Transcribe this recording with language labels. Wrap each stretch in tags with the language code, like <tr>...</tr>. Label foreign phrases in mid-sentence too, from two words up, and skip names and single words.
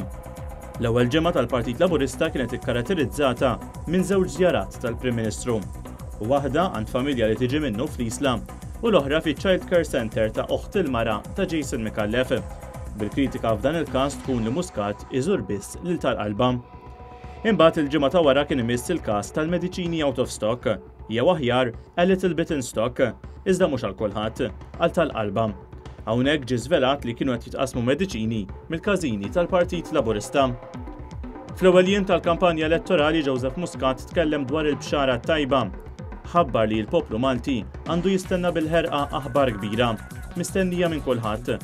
<mt>L-ewwel ġimgħa tal-Partit Laburista kienet ikkaratterizzata minn żewġ żjarat tal-Prim Ministru. Waħda għand familja li tiġi minnu fl-Isla u l-oħra fiċ-Child Care Center ta' oħt il-mara ta' Jason Micallef. Bil-kritika f'dan il-każ tkun li Muscat iżur biss lil tal-qalba. Imbagħad il-ġimgħa ta' wara kien imiss il-każ tal-mediċini</mt> <en>out of stock,</en> <mt>jew aħjar</mt> <en>a little bit in stock,</en> <mt>iżda mhux għal kulħadd, għal tal-qalba. Hawnhekk ġie żvelat li kienu qed jitqasmu mediċini mill-każini tal-Partit Laburista. Fl-ewwel jiem tal-kampanja elettorali Joseph Muscat tkellem dwar il-bxara tajba. Ħabbar li l-poplu Malti għandu jistenna bil-ħerqa aħbar kbira, mistennija minn kulħadd.</mt>